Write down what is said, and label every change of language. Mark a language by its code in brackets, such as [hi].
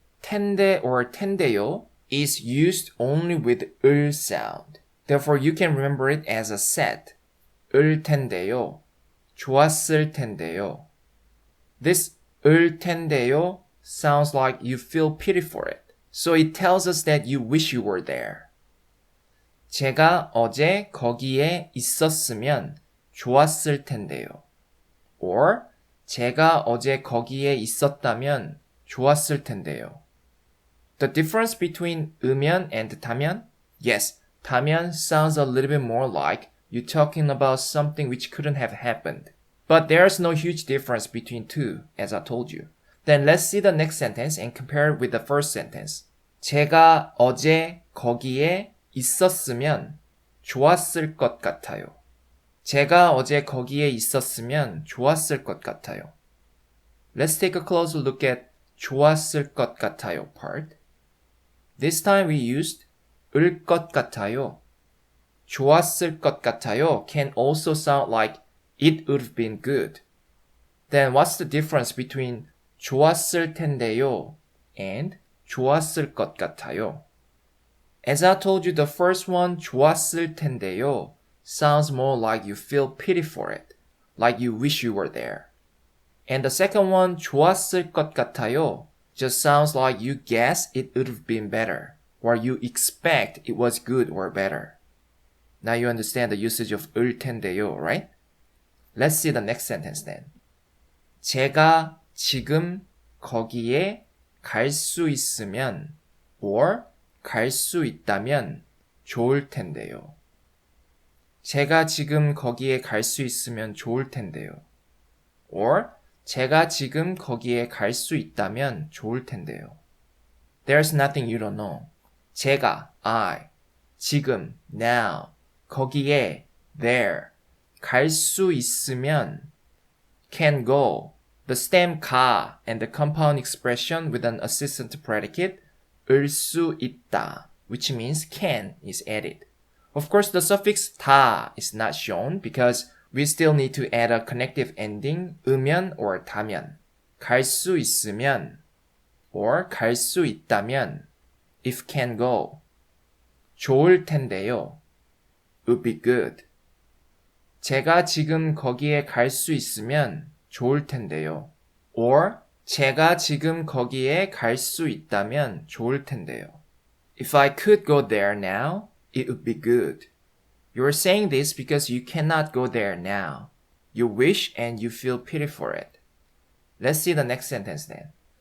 [en] 텐데 or 텐데요 is used only with 을 sound. Therefore, you can remember it as a set. [ko] 을 텐데요. 좋았을 텐데요. [en] This 을 텐데요 sounds like you feel pity for it. So it tells us that you wish you were there. [ko] 제가 어제 거기에 있었으면 좋았을 텐데요. Or 제가 어제 거기에 있었다면 좋았을 텐데요. [en] The difference between 으면 and 다면? Yes, 다면 sounds a little bit more like you're talking about something which couldn't have happened. But there's no huge difference between two, as I told you. Then let's see the next sentence and compare it with the first sentence. [ko] 제가 어제 거기에 있었으면 좋았을 것 같아요. 제가 어제 거기에 있었으면 좋았을 것 같아요. [en] Let's take a closer look at 좋았을 것 같아요 part. This time we used 을 것 같아요. 좋았을 것 같아요 can also sound like it would have been good. Then what's the difference between 좋았을 텐데요 and 좋았을 것 같아요? As I told you, the first one, 좋았을 텐데요, sounds more like you feel pity for it, like you wish you were there. And the second one, 좋았을 것 같아요, just sounds like you guess it would have been better, or you expect it was good or better. Now you understand the usage of 을 텐데요, right? Let's see the next sentence then. [ko] 제가 지금 거기에 갈 수 있으면 or 갈 수 있다면 좋을 텐데요. 제가 지금 거기에 갈 수 있으면 좋을 텐데요. or 제가 지금 거기에 갈 수 있다면 좋을 텐데요. [en] There's nothing you don't know. 제가, I, 지금, now, 거기에, there, 갈 수 있으면, can go, the stem 가 and the compound expression with an assistant predicate 을 수 있다, which means can is added. Of course, the suffix 다 is not shown because we still need to add a connective ending 으면 or 다면. [ko] 갈 수 있으면 or 갈 수 있다면 [en] if can go. 좋을 텐데요. would be good. [ko] 제가 지금 거기에 갈 수 있으면 좋을 텐데요. or 제가 지금 거기에 갈 수 있다면 좋을 텐데요. [en] If I could go there now, it would be good. You're saying this because you cannot go there now. You wish and you feel pity for it. Let's see the next sentence then.